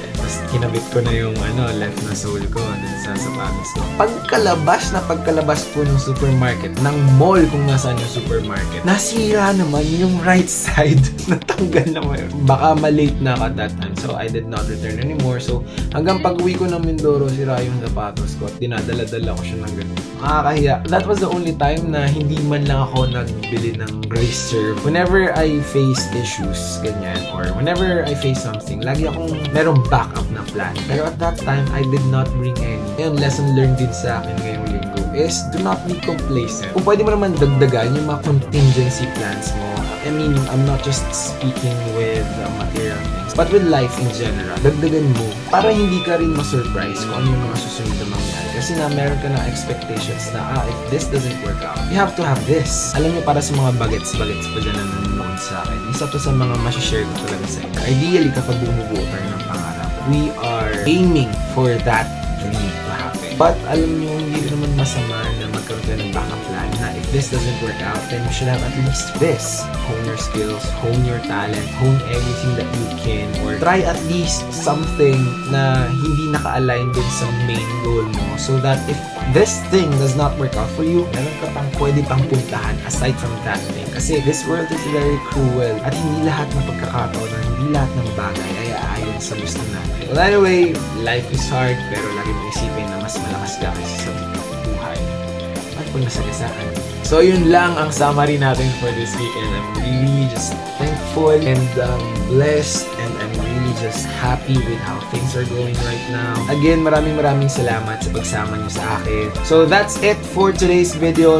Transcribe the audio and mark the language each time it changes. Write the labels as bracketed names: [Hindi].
[Filipino] Tapos kinabit ko na yung left na sole ko dun sa sapatos ko. Pagkalabas po ng supermarket, ng mall kung nasaan yung supermarket, nasira naman yung right side. Natanggal naman yun. Baka malate na ako at that time. [English] So I did not return anymore. [Filipino] So hanggang pag-uwi ko ng Mindoro, sira yung sapatos ko at dinadala-dala ko siya ng ganun. Nakakahiya. [English] That was the only time [Filipino] na hindi man lang ako nagbili ng reserve. [English] Whenever I face issues, ganyan, or whenever I face something, [Filipino] lagi akong merong backup na plan. [English] Pero at that time, I did not bring any. [Filipino] Yung lesson learned din sa akin ngayong linggo [English] is do not be complacent. [Filipino] Kung pwede mo naman dagdagan yung mga contingency plans mo. [English] I mean, I'm not just speaking with material things, but with life in general. [Filipino] Dagdagan mo para hindi ka rin ma-surprise kung ano yung mga susunod na mangyari. Kasi na meron ka na [English] expectations na if this doesn't work out, you have to have this. [Filipino] Alam niyo, para sa mga bagets pa dyan na nanonood sa akin, isa to sa mga masashare ko talaga sa inyo. [English] Ideally, [Filipino] kapag bumubuo tayo ng pangarap, [English] we are aiming for that dream to happen. But alam niyo, [Filipino] hindi rin naman masama na magkaroon tayo ng [English] backup plan na if this doesn't work out, then you should have at least this. Hone your skills, hone your talent, hone everything that you can, or try at least something na hindi naka-align dun sa main goal mo so that if this thing does not work out for you, [Filipino] meron ka pang pwede pang puntahan [English] aside from that thing. [Filipino] Kasi [English] this world is very cruel [Filipino] at hindi lahat ng pagkakataon or hindi lahat ng bagay ay aayon sa gusto natin. [English] Well, anyway, life is hard [Filipino] pero lagi mo isipin na mas malakas ka kasi sa buhay. At kung nasagasaan. [English] So yun lang ang summary natin for this week and I'm really just thankful and blessed and I'm really just happy with how things are going right now. [Filipino] Again, maraming salamat sa pagsama niyo sa akin. [English] So that's it for today's video.